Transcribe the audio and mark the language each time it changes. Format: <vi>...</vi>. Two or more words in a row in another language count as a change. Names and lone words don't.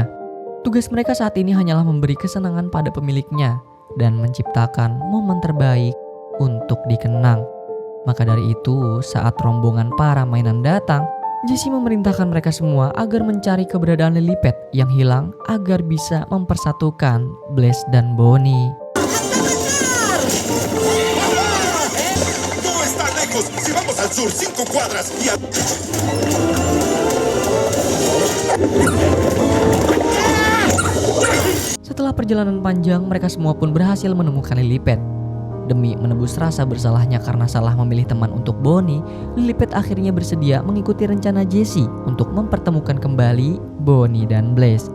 <id>Tugas mereka saat ini hanyalah memberi kesenangan pada pemiliknya dan menciptakan momen terbaik untuk dikenang. Maka dari itu, saat rombongan para mainan datang, Jesse memerintahkan mereka semua agar mencari keberadaan Lily Pad yang hilang agar bisa mempersatukan Blaze dan Bonnie.</id> <es>No está lejos. Si vamos al sur 5 cuadras y</es> <id>Setelah perjalanan panjang, mereka semua pun berhasil menemukan Lily Pad. Demi menebus rasa bersalahnya karena salah memilih teman untuk Bonnie, Lilipet akhirnya bersedia mengikuti rencana Jessie untuk mempertemukan kembali Bonnie dan Blaze.</id>